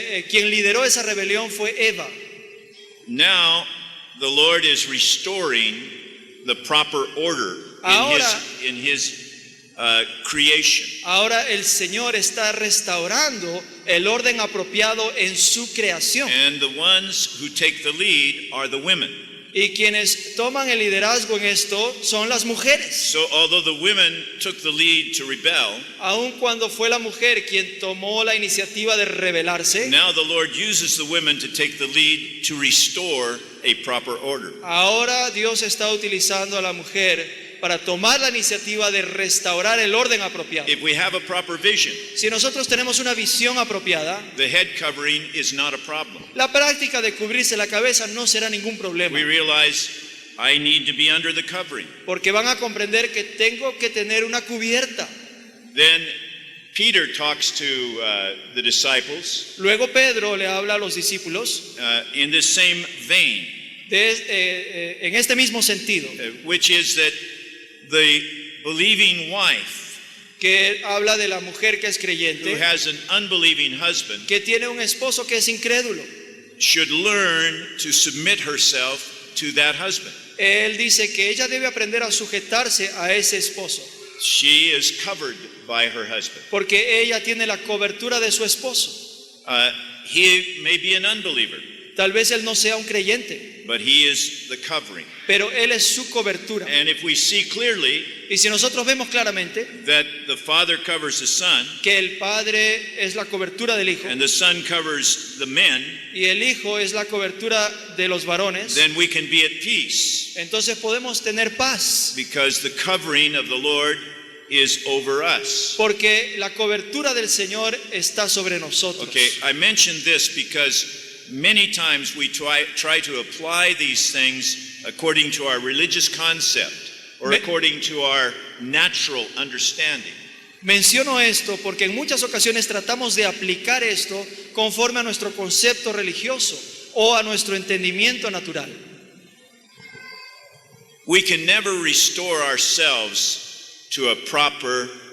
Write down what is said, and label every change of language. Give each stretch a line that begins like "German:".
Spanish: quien lideró esa rebelión fue Eva.
English: Now, the Lord is restoring the proper order
Spanish: Ahora-
English: in His creation.
Spanish: Ahora el Señor está restaurando el orden apropiado en su creación.
English: And the ones who take the lead are the women.
Spanish: Y quienes toman el liderazgo en esto son las mujeres.
English: So although the women took the lead to rebel,
Spanish: Aun cuando fue la mujer quien tomó la iniciativa de rebelarse,
English: now the Lord uses the women to take the lead to restore a proper order.
Spanish: ahora Dios está utilizando a la mujer para tomar la iniciativa de restaurar el orden apropiado.
English: If we have a proper vision,
Spanish: Si nosotros tenemos una visión apropiada,
English: the head covering is not a problem.
Spanish: la práctica de cubrirse la cabeza no será ningún problema,
English: We realize I need to be under the covering.
Spanish: porque van a comprender que tengo que tener una cubierta.
English: Then Peter talks to the disciples
Spanish: Luego Pedro le habla a los discípulos
English: in this same vein,
Spanish: en este mismo sentido,
English: which is that the believing wife
Spanish: que habla de la mujer que es
English: who
Spanish: creyente,
English: has an unbelieving husband
Spanish: que tiene un esposo que es incrédulo.
English: should learn to submit herself to that husband.
Spanish: Él dice que ella debe aprender a sujetarse a ese esposo,
English: She is covered by her husband.
Spanish: porque ella tiene la cobertura de su esposo.
English: He may be an unbeliever,
Spanish: Tal vez él no sea un creyente,
English: but he is the covering.
Spanish: pero él es su cobertura.
English: And if we see clearly
Spanish: Y si nosotros vemos claramente
English: that the Father covers the Son,
Spanish: que el Padre es la cobertura del Hijo
English: and the Son covers the men,
Spanish: y el Hijo es la cobertura de los varones,
English: then we can be at peace,
Spanish: entonces podemos tener paz,
English: because the covering of the Lord is over us.
Spanish: porque la cobertura del Señor está sobre nosotros.
English: Okay, I mentioned this because many times we try to apply these things according to our religious concept or according to our natural understanding.
Spanish: Menciono esto porque en muchas ocasiones tratamos de aplicar esto conforme a nuestro concepto religioso o a nuestro entendimiento natural.
English: We can never restore ourselves to a proper